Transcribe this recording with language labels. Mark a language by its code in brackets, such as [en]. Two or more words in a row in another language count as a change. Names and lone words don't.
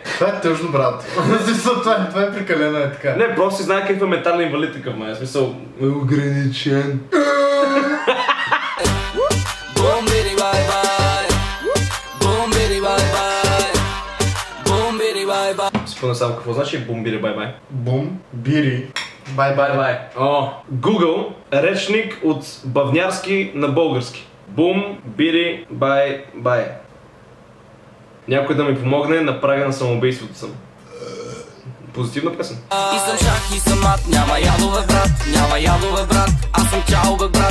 [bg] Това е тъжно, брат. Това е прекалено, е така. Не, просто си знае какъв е ментален инвалид такъв, май. В смисъл... Ограничен. Спомня само какво значи бум-бири бай-бай. Бум-бири бай-бай. О, Google речник от бавнярски на български. Бум-бири бай-бай. Някой да ми помогне, на прага на самоубийството съм. Позитивна песен. И съм шах и съм мат, няма ядове брат, няма ядове брат, аз съм тяло бе брат.